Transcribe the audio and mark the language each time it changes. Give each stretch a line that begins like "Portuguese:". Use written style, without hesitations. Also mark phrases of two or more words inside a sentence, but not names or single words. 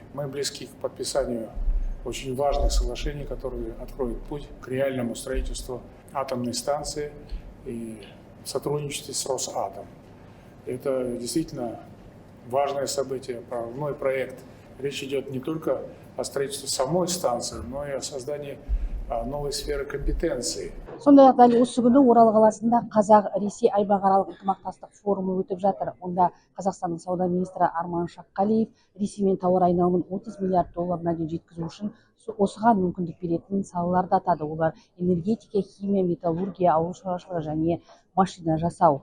Russian: Мы близки к подписанию очень важных соглашений, которые откроют путь к реальному строительству атомной станции и сотрудничестве с Росатом. Это действительно важное событие, прорывной проект. Речь идет не только о строительстве самой станции, но и о создании новой сферы компетенции.
Kazakh: Сондай-ақ дәл осы күні Орал қаласында Қазақ-Ресей аймақаралық ынтымақтастық форумы өтіп жатыр. Онда Қазақстанның сауда министрі Арман Шаққалиев Ресеймен тауар айналымын 30 миллиард долларына дейін жеткізу үшін осыған мүмкіндік беретін салаларды атады. Олар энергетика, химия, металлургия, ауыл шаруашылығы және машина жасау.